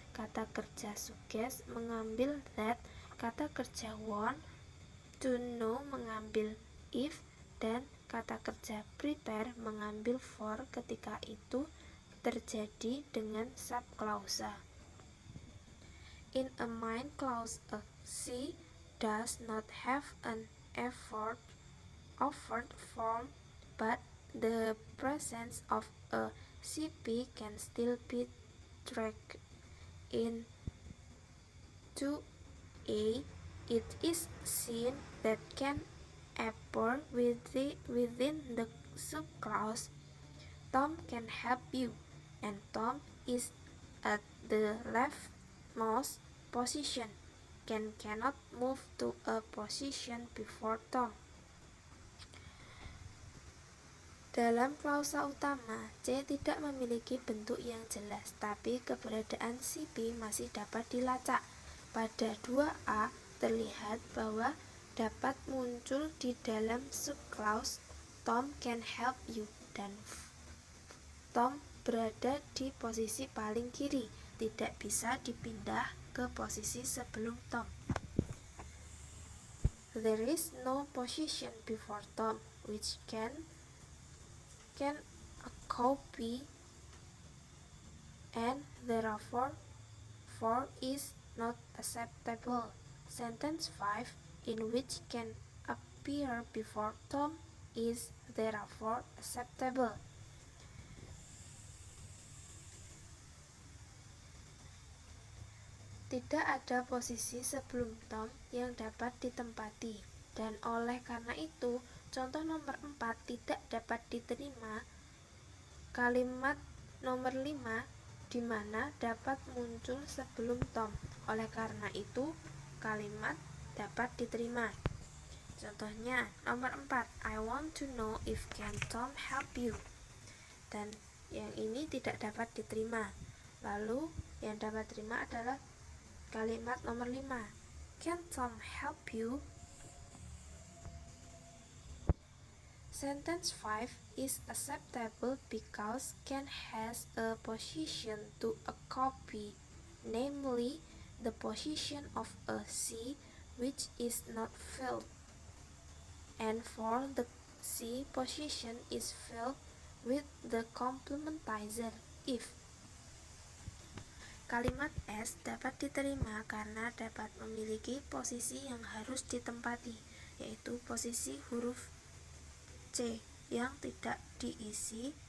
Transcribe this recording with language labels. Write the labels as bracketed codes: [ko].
[id] Kata kerja suggest mengambil that, kata kerja want to know mengambil if, dan kata kerja prepare mengambil for ketika itu terjadi dengan subclausa. [en] In a main clause, a C does not have an overt form, but the presence of a CP can still be tracked. In 2a, it is seen that can appear within the subclause Tom can help you, and Tom is at the leftmost position. Ken cannot move to a position before Tom. [id] Dalam klausa utama, C tidak memiliki bentuk yang jelas, tapi keberadaan CP masih dapat dilacak. Pada 2A, terlihat bahwa dapat muncul di dalam subclause [en] Tom can help you, [id] dan Tom berada di posisi paling kiri, tidak bisa dipindah ke posisi sebelum Tom. [en] There is no position before Tom which can a copy, and therefore 4 is not acceptable. Sentence 5, in which can appear before Tom, is therefore acceptable. [id] Tidak ada posisi sebelum Tom yang dapat ditempati, dan oleh karena itu, contoh nomor 4 tidak dapat diterima. Kalimat nomor 5 di mana dapat muncul sebelum Tom. Oleh karena itu, kalimat dapat diterima. Contohnya, nomor 4, [en] I want to know if can Tom help you. [id] Dan yang ini tidak dapat diterima. Lalu, yang dapat diterima adalah kalimat nomor 5, [en] can Tom help you? Sentence 5 is acceptable because can has a position to a copy, namely the position of a C which is not filled, and for the C position is filled with the complementizer if. [id] Kalimat S dapat diterima karena dapat memiliki posisi yang harus ditempati, yaitu posisi huruf C yang tidak diisi.